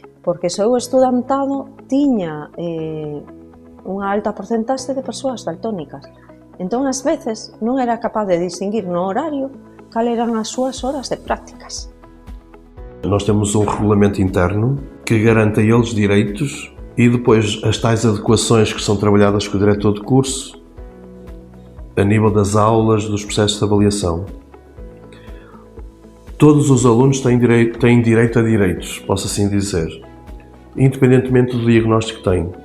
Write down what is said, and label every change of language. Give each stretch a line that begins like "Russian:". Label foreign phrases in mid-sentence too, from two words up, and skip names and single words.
Galician: Porque o seu estudantado tiña unha alta porcentaxe de persoas daltónicas. Entón, ás veces, non era capaz de distinguir no horario cal eran as súas horas de prácticas.
Portuguese: Nós temos um regulamento interno que garante a eles direitos e depois as tais adequações que são trabalhadas com o diretor de curso a nível das aulas, dos processos de avaliação. Todos os alunos têm direito a direitos, posso assim dizer, independentemente do diagnóstico que têm.